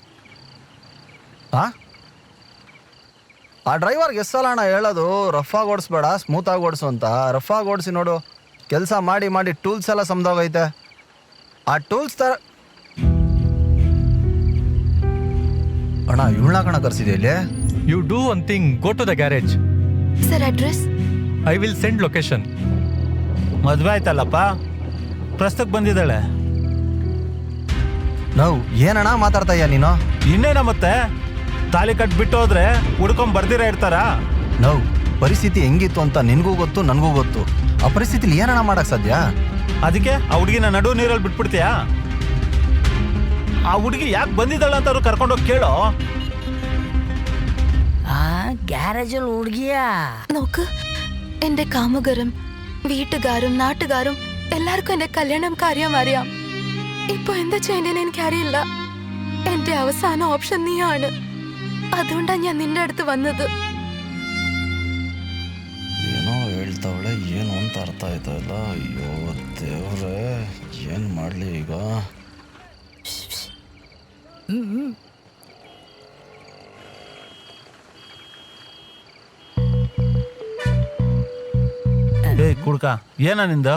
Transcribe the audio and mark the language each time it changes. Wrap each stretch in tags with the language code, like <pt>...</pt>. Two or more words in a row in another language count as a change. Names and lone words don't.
<kn>ಆ ಡ್ರೈವರ್ಗೆ ಎಷ್ಟು ಸಲ ಅಣ್ಣ ಹೇಳೋದು ರಫಾಗಿ ಓಡಿಸ್ಬೇಡ, ಸ್ಮೂತಾಗಿ ಓಡಿಸು ಅಂತ. ರಫಾಗಿ ಓಡಿಸಿ ನೋಡು, ಕೆಲಸ ಮಾಡಿ ಮಾಡಿ ಟೂಲ್ಸ್ ಎಲ್ಲ ಸಮದೋಗೈತೆ. ಆ ಟೂಲ್ಸ್ ಥರ ಅಣ್ಣ ಇವಳ ಕಣ ಕರ್ಸಿದೆ ಇಲ್ಲಿ.</kn> <en>You do one thing, go to the garage. Sir, address? I will send location.</en> <kn>ಮದ್ವೆ ಆಯ್ತಲ್ಲಪ್ಪ, ಪ್ರಸ್ತಕ್ಕೆ ಬಂದಿದ್ದಾಳೆ. ನಾವು ಏನಣ್ಣ ಮಾತಾಡ್ತಾ ಇದೀಯ ನೀನು? ಇನ್ನೇನ ಮತ್ತೆ, ತಾಲಿ ಕಟ್ ಬಿಟ್ಟು ಹೋದ್ರೆ ಹುಡ್ಕೊಂಡ್ ಬರ್ದಿರ ಇರ್ತಾರ? ನಾವು ಪರಿಸ್ಥಿತಿ ಹೆಂಗಿತ್ತು ಅಂತ ನಿನಗೂ ಗೊತ್ತು, ನನಗೂ ಗೊತ್ತು. ಆ ಪರಿಸ್ಥಿತಿಲಿ ಏನಣ್ಣ ಮಾಡಕ್ ಸಾಧ್ಯ? ಅದಕ್ಕೆ ಆ ಹುಡುಗಿನ ನಡು ನೀರಲ್ಲಿ ಬಿಟ್ಬಿಡ್ತೀಯಾ? ಆ ಹುಡುಗಿ ಯಾಕೆ ಬಂದಿದ್ದಾಳ ಅಂತ ಅವ್ರು ಕರ್ಕೊಂಡೋಗಿ ಕೇಳೋ.</kn> <ml>ഗ്യാരേജിൽ ഓടുകയാ? നോക്ക്, എന്റെ കാമുകരും വീട്ടുകാരും നാട്ടുകാരും എല്ലാവർക്കും എന്റെ കല്യാണം കാര്യം അറിയാം. ഇപ്പൊ എന്താ ചെയ്യേണ്ടതെന്ന് എനിക്കറിയില്ല. എന്റെ അവസാന ഓപ്ഷൻ നീയാണ്. അതുകൊണ്ടാണ് ഞാൻ നിന്റെ അടുത്ത് വന്നത്.</ml> <kn>ಏನೋ ಹೇಳ್ತಾವಳೆ, ಏನು ಅಂತ ಅರ್ಥ ಆಯ್ತಾ ಇಲ್ಲ. ಅಯ್ಯೋ ದೇವ್ರೆ, ಏನು ಮಾಡಲಿ ಈಗ? ಏಯ್ ಕುಡ್ಕ, ಏನ ನಿಂದು?</kn>